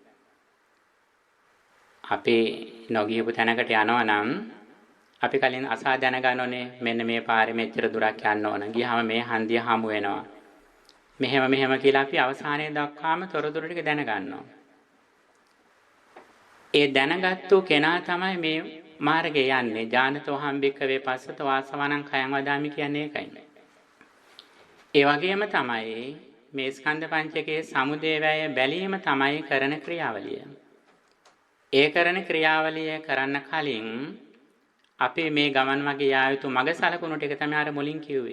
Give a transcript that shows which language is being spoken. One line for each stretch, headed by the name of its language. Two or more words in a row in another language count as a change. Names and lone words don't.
Sinhala: අපි නොගියපු තැනකට යනවා නම් අපි කලින් අසා දැනගන්න ඕනේ මෙන්න මේ පාරේ මෙච්චර දුරක් යන්න ඕන. ගියාම මේ හන්දිය හමු වෙනවා. මෙහෙම කියලා අපි අවසානයේ දක්වාම තොරතුරු ටික දැනගන්නවා. ඒ දැනගත්තු කෙනා තමයි මේ මාර්ගේ යන්නේ.
Pali: ඥානතෝ හම්බික්ක වේ පස්සතෝ ආසවණං khයං වදාමි
Sinhala: කියන්නේ ඒකයි. ඒ වගේම තමයි මේ ස්කන්ධ පංචකයේ සමුදය වැය බැලීම තමයි කරන ක්‍රියාවලිය. ඒ කරන ක්‍රියාවලිය කරන්න කලින් අපි මේ ගමන් මගේ යා යුතු මග සලකුණු ටික තමයි අර මුලින් කිව්වේ.